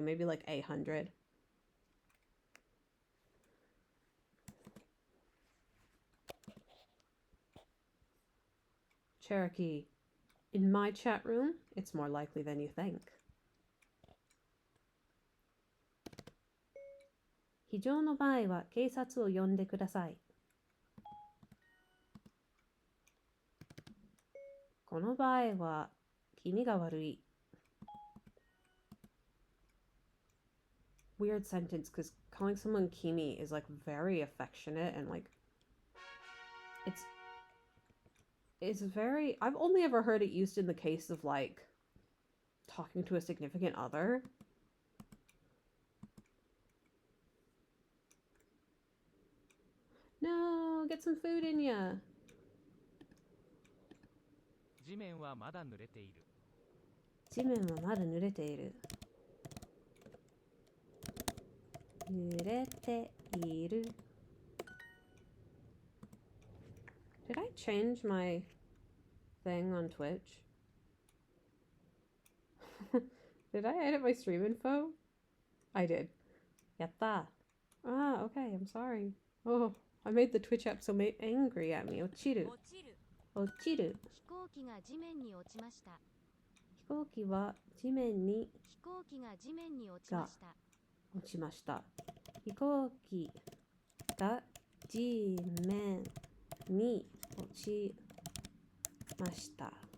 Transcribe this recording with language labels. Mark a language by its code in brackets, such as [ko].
[en] Maybe like 800. Cherokee. In my chat room, it's more likely than you think. [ja] 非常の場合は警察を呼んでください。この場合は気味が悪い。 [en] Weird sentence because calling someone Kimi is like very affectionate and like it's very, I've only ever heard it used in the case of like talking to a significant other. No, get some food in ya. [ja] 地面はまだ濡れている。地面はまだ濡れている。濡れている。 [en] Did I change my thing on Twitch? Did I edit my stream info? I did. Yatta. Ah, okay, I'm sorry. Oh, I made the Twitch app so angry at me. [ja] Ochiru. 落ちる Ochiru. 飛行機が地面に落ちました飛行機は地面に飛行機が地面に落ちました落ちました。飛行機が地面に落ちました。